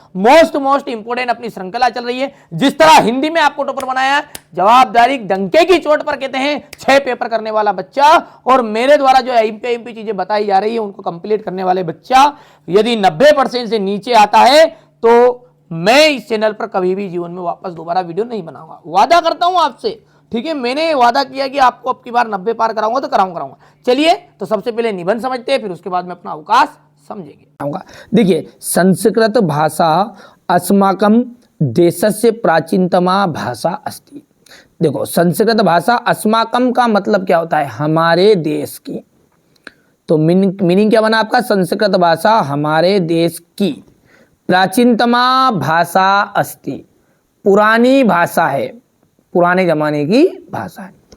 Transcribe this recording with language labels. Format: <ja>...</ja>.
<hi>Most important अपनी श्रृंखला चल रही है। जिस तरह हिंदी में आपको टॉपर बनाया, जवाबदारी डंके की चोट पर कहते हैं, 6 पेपर करने वाला बच्चा और मेरे द्वारा जो एमपी चीजें बताई जा रही है उनको कंप्लीट करने वाले बच्चा यदि 90% से नीचे आता है तो मैं इस चैनल पर कभी भी जीवन में वापस दोबारा वीडियो नहीं बनाऊंगा, वादा करता हूं आपसे। ठीक है, मैंने वादा किया कि आपको अब की बार 90 पार कराऊंगा तो कराऊंगा। चलिए, तो सबसे पहले निबंध समझते हैं, फिर उसके बाद में अपना अवकाश समझेंगे।</hi> <sa>देखिए, संस्कृत भाषा अस्माकं देशस्य प्राचीनतमा भाषा अस्ति।</sa> <hi>देखो,</hi> <sa>संस्कृत भाषा अस्माकं</sa> <hi>का मतलब क्या होता है? हमारे देश की। तो मीनिंग क्या बना आपका? संस्कृत भाषा हमारे देश की</hi> <sa>प्राचीनतमा भाषा अस्ति,</sa> <hi>पुरानी भाषा है, पुराने जमाने की भाषा है।</hi>